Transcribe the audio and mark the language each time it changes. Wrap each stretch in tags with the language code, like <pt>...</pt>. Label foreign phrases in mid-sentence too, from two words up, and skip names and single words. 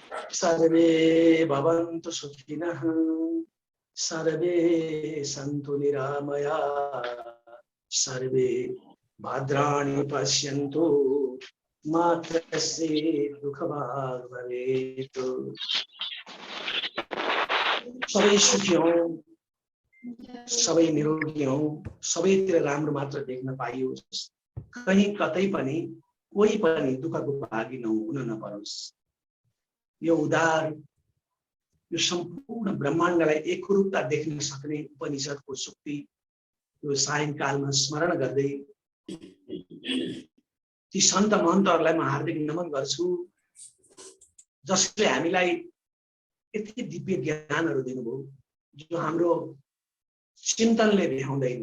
<sa>सर्वे भवन्तु सुखिनः सर्वे सन्तु निरामयाः सर्वे भद्राणि पश्यन्तु मा कश्चित् दुःखभाग् भवेत्।</sa> <ne>सबै सुखी हौं, सबै निरोगी हौं, सबैतिर राम्रो मात्र देख्न पाइयोस्, कहीं कतै पनि कोही पनि दुःखको भागी हुन नपरोस्। यो उदार यो सम्पूर्ण ब्रह्माण्डलाई एकरूपता देख्न सक्ने उपनिषदको सुक्ति यो सायंकालमा स्मरण गर्दै ती सन्त महन्तहरूलाई म हार्दिक नमन गर्छु, जसले हामीलाई यति दिव्य ज्ञानहरू दिनुभयो जो हाम्रो चिन्तनले भ्याउँदैन।</ne>